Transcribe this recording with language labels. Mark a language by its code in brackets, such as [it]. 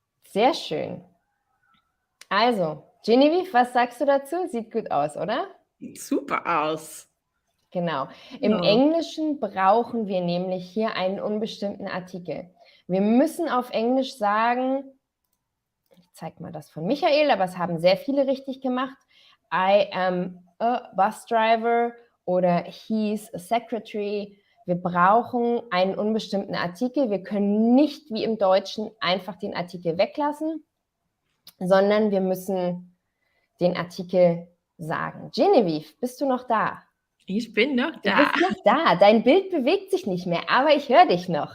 [de] Sehr schön. Also, Genevieve, was sagst du dazu? Sieht gut aus, oder? Sieht super aus. Genau. Im Ja. Englischen brauchen wir nämlich hier einen unbestimmten Artikel. Wir müssen auf Englisch sagen, ich zeige mal das von Michael, aber es haben sehr viele richtig gemacht. [en] I am a bus driver [de] oder [en] he's a secretary. [de] Wir brauchen einen unbestimmten Artikel. Wir können nicht wie im Deutschen einfach den Artikel weglassen, sondern wir müssen den Artikel sagen. Genevieve, bist du noch da? Ich bin noch Du da. bist noch da. Dein Bild bewegt sich nicht mehr, aber ich höre dich noch.